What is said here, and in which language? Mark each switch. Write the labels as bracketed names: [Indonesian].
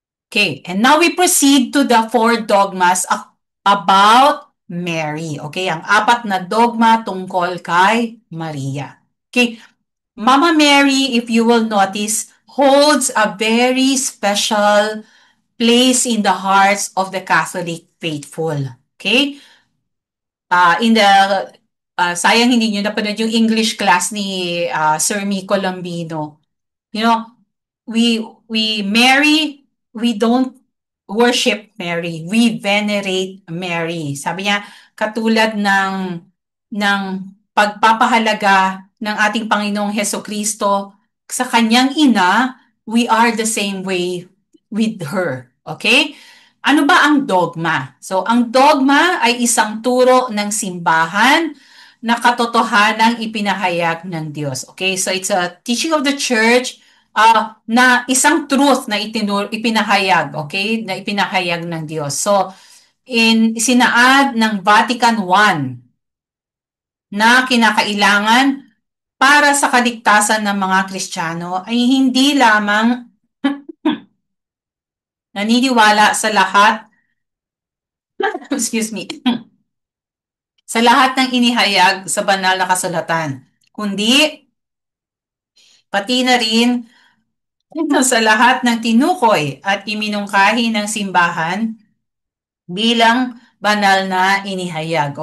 [English] Okay, and now we proceed to the four dogmas about Mary. [Filipino] Okay, ang apat na dogma tungkol kay Maria. [English] Okay, Mama Mary, if you will notice, holds a very special place in the hearts of the Catholic faithful. Okay? [Filipino] In the sayang hindi nyo napanood yung English class ni Sir Miko Lambino. [English] You know, we Mary, we don't worship Mary, we venerate Mary. [Filipino] Sabi niya, katulad ng pagpapahalaga ng ating Panginoong Heso Kristo sa kanyang ina, [English] we are the same way with her. [Filipino] Okay? Ano ba ang dogma? So, ang dogma ay isang turo ng simbahan na katotohanang ipinahayag ng Diyos. [English] Okay? So, it's a teaching of the church [Filipino] na isang truth na ipinahayag, [English] okay? [Filipino] Na ipinahayag ng Diyos. So, sinaad ng Vatican I na kinakailangan para sa kaligtasan ng mga Kristiyano ay hindi lamang naniniwala sa lahat, excuse me, sa lahat ng inihayag sa banal na kasulatan, kundi pati na rin sa lahat ng tinukoy at iminungkahi ng simbahan bilang banal na inihayag.